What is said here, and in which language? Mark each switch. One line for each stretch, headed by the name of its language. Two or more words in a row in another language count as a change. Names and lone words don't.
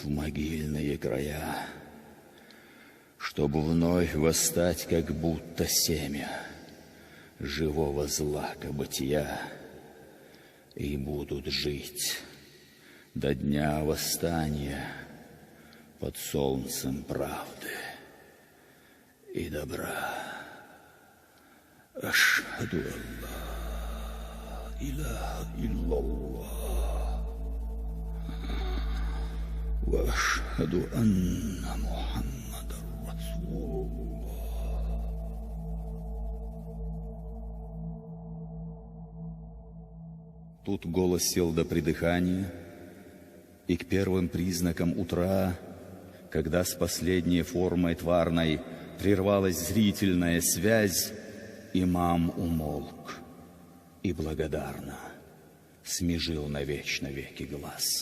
Russian: в могильные края, чтобы вновь восстать, как будто семя живого злака бытия, и будут жить до дня восстания под солнцем правды и добра.
Arabic: أشهد أن لا إله إلا الله وأشهد أن محمدا رسول الله.
Russian: Тут голос сел до придыхания, и к первым признакам утра, когда с последней формой тварной прервалась зрительная связь, имам умолк и благодарно смежил навечно веки глаз.